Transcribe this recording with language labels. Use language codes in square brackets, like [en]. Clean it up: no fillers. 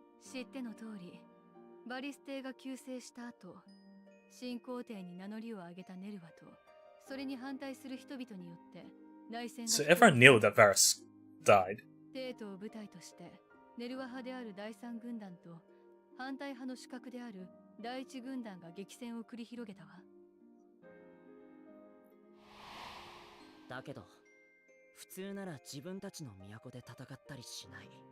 [ja] 知っての通り、バリステが急逝した後、新皇帝に名乗りを上げたネルワと、それに反対する人々によって内戦が。 [en] So everyone knew that Varus died. [ja] テートを舞台として、ネルワ派である第三軍団と反対派の主格である第一軍団が激戦を繰り広げたわ。だけど普通なら自分たちの都で戦ったりしない。